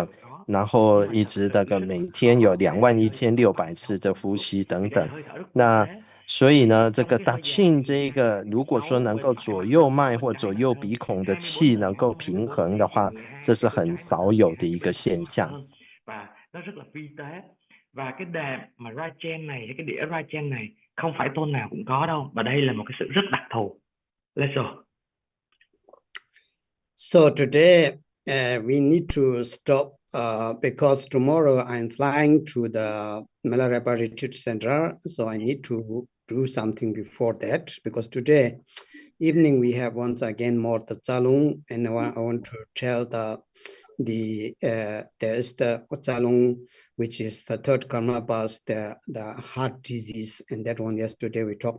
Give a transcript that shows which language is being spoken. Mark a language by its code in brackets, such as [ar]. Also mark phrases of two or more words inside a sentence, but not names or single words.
[zh] 然后一直大概每天有21600次的呼吸等等。那所以呢，这个 Drikung 这个如果说能够左右脉或左右鼻孔的气能够平衡的话，这是很少有的一个现象。 [vi] Và cái đề mà Rachen này, cái đĩa Rachen này không phải tôn nào cũng có đâu, và đây là một cái sự rất đặc thù. [en] Let's go. So today we need to stop because tomorrow I'm flying to the Milarepa Retreat Center, so I need to do something before that, because today evening we have once again more the Chalung, and I want to tell there is the Chalung, which is the third karma bus, the heart disease, and that one yesterday we talked.